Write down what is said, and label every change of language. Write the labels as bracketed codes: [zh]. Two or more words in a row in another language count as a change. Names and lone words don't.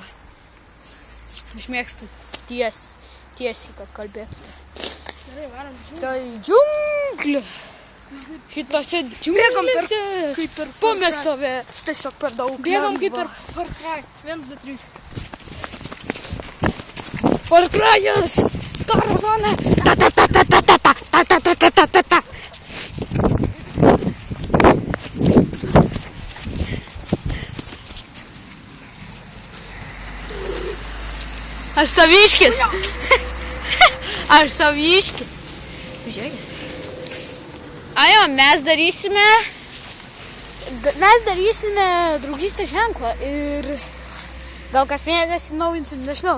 [lt] Aš mėgstu tiesiai, kad kalbėtumėte. Gerai, varom džiunglį. Tai džiunglė. Šitose džiunglėse. Kaip per Pamės save tiesiog per daug. Bėgam kaip per Far Cry. 1, 2, 3. Far Cry'as! Karo zona! Ta-ta-ta-ta-ta-ta-ta-ta-ta-ta-ta-ta! Aš saviškis! Aš saviškis! Žiūrėkit. Ajo, mes darysime draugystės ženklą ir gal kas mėnesį naujinsim, nežinau.